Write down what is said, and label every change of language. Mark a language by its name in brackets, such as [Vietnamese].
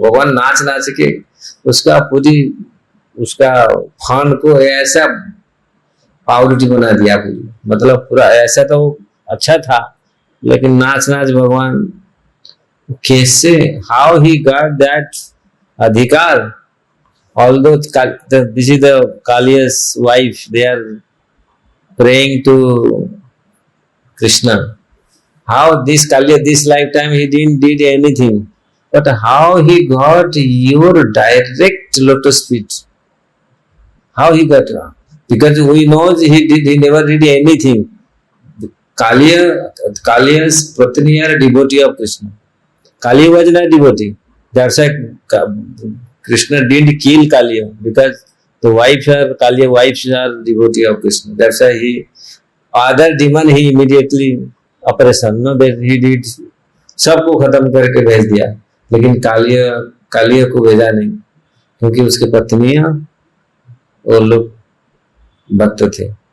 [Hindi] भगवान नाच नाच के उसका पूरी, उसका फन को ऐसा पावडर बना दिया पूरी, मतलब पूरा ऐसा तो अच्छा था, लेकिन नाच नाच भगवान कैसे, [English] how he got that [Hindi] अधिकार? [English] Although this is the Kaliya's wife, they are praying to Krishna. How this Kaliya, this lifetime he didn't did anything, but how he got your direct lotus feet? How he got? Because we know he never did anything. Kaliya's patni are devotee of Krishna. Kaliya was not devotee. That's why Krishna didn't kill Kaliya, because the Kaliya wives are devotee of Krishna. That's why other demon he immediately operation, no, that he did, [Hindi] सबको खत्म करके भेज दिया, लेकिन कालिया को भेजा नहीं, क्योंकि उसके पत्नियां और लोग भक्त थे।